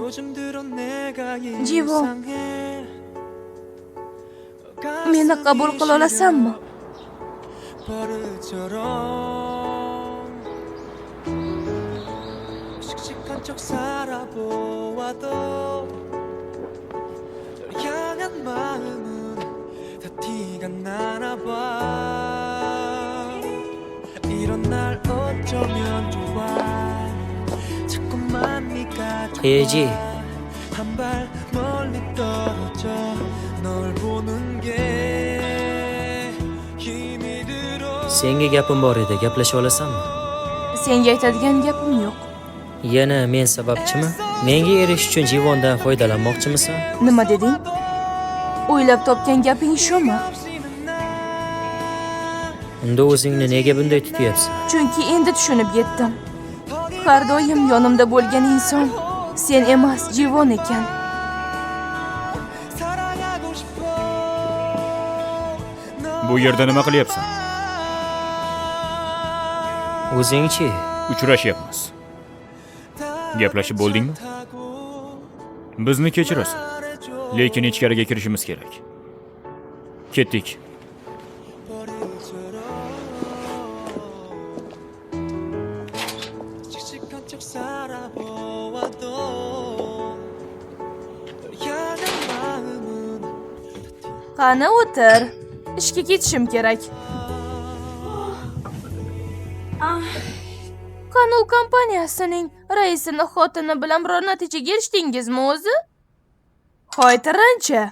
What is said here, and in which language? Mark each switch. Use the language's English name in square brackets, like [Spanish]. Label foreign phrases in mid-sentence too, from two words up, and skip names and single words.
[Uzbek] Jivo, meni qabul qila olasanmi? [Korean] 씩씩한 척 살아보아도 널 향한 마음은 다 티가 나나 봐. 이런 날 어쩌면 좋아. 자꾸만 네가 좋아. [Uzbek] Heji, [Korean] 한 발 멀리 떨어져 널 보는 게 힘이 들어. [Uzbek] senga gapim bor edi, gaplasha olasanmi? Senga aytadigan gapim yo'q. Yana men sababchimi? Menga erishish uchun Jivondan foydalanmoqchimisan? Nima deding? O'ylab topgan gaping shumi? Unda o'zingni nega bunday tutyapsan? Chunki endi tushunib yetdim. Har doim yonimda bo'lgan inson sen emas, Jivon ekan. [Korean] 사랑하고 싶어. [Uzbek] Bu yerda nima qilyapsan? O'zingchi, Uchrashyapmiz. Gaplashib bo'ldingmi? Bizni kechirasan. Lekin ichkariga kirishimiz kerak. Ketdik. [Korean] 씩씩한 척 살아보아도 널 향한 마음은 [Uzbek] Qani o'tir. Ishga ketishim kerak. Kanal kompaniyasining raisini xotini bilan biror natijaga erishdingizmi o'zi? Hoytirancha.